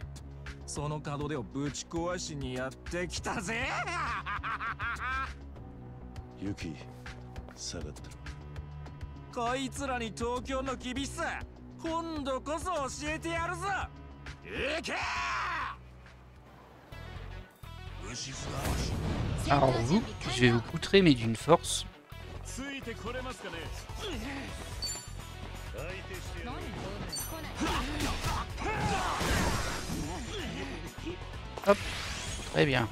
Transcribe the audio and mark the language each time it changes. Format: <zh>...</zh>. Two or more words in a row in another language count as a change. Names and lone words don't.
<ja>その門出をぶち壊しにやってきたぜ。ユキ、下がってろ。こいつらに東京の厳しさ、今度こそ教えてやるぞ。行け！</ja> <fr>Alors vous, je vais vous poutrer mais d'une force. Hop, très bien.</fr>